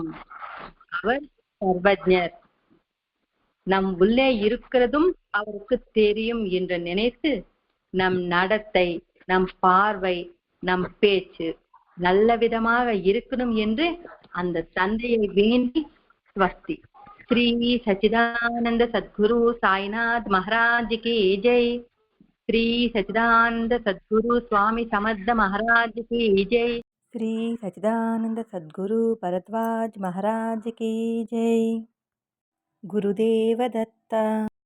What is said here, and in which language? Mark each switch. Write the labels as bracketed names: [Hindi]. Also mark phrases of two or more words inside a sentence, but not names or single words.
[Tamil] அவர் சர்வஜர், நம் உள்ளே இருக்கிறதும் அவருக்கு தெரியும் என்று நினைத்து நம் நடத்தை, நம் பார்வை, நம் பேச்சு நல்ல விதமாக இருக்கணும் என்று அந்த தந்தையை வேண்டி ஸ்வஸ்தி. [Hindi] श्री सच्चिदानंद सद्गुरु साईनाथ महाराज की जय. श्री सच्चिदानंद सद्गुरु स्वामी समर्थ महाराज की जय. श्री सच्चिदानंद सद्गुरु भरद्वाज महाराज की जय. गुरुदेव दत्ता.